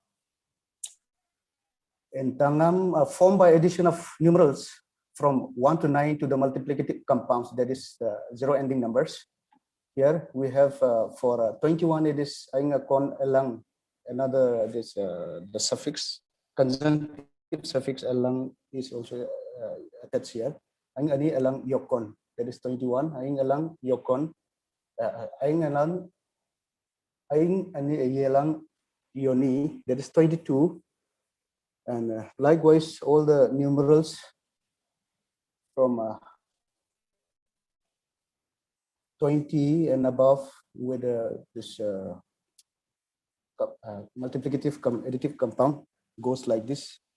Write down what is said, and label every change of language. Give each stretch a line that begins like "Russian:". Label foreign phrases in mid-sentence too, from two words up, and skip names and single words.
English: In Tangam are formed by addition of numerals from 1 to 9 to the multiplicative compounds, that is zero ending numbers. Here we have for 21, it is
Adi: aing akon elang.
English: Another this the suffix conjunctive suffix elang is also attached here.
Adi: Aing ani elang yokon,
English: that is 21.
Adi: Aing elang yokon. Aing ani elang yoni,
English: that is 22. And likewise, all the numerals from 20 and above with this multiplicative additive compound goes like this.